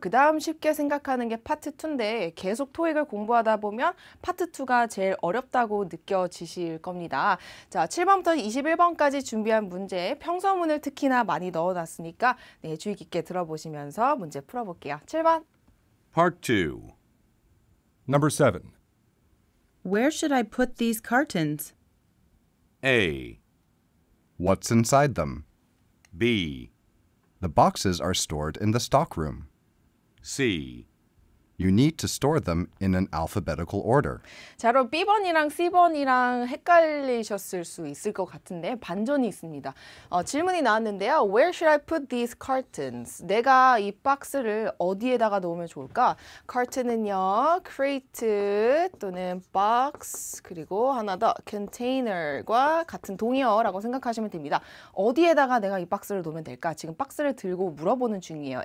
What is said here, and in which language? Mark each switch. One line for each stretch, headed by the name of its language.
Korean: 그 다음 쉽게 생각하는 게 파트 2인데 계속 토익을 공부하다 보면 파트 2가 제일 어렵다고 느껴지실 겁니다. 자, 7번부터 21번까지 준비한 문제, 평서문을 특히나 많이 넣어놨으니까 네, 주의 깊게 들어보시면서 문제 풀어볼게요. 7번.
English: Part 2. Number 7. Where should I put these cartons? A. What's inside them? B. The boxes are stored in the stockroom. C. You need to store them in an alphabetical order.
Korean: 자, 그럼 B번이랑 C번이랑 헷갈리셨을 수 있을 것 같은데 반전이 있습니다. 질문이 나왔는데요.
English: Where should I put these cartons?
Korean: 내가 이 박스를 어디에다가 놓으면 좋을까? carton은요, crate 또는 box 그리고 하나 더 container과 같은 동의어라고 생각하시면 됩니다. 어디에다가 내가 이 박스를 놓으면 될까? 지금 박스를 들고 물어보는 중이에요.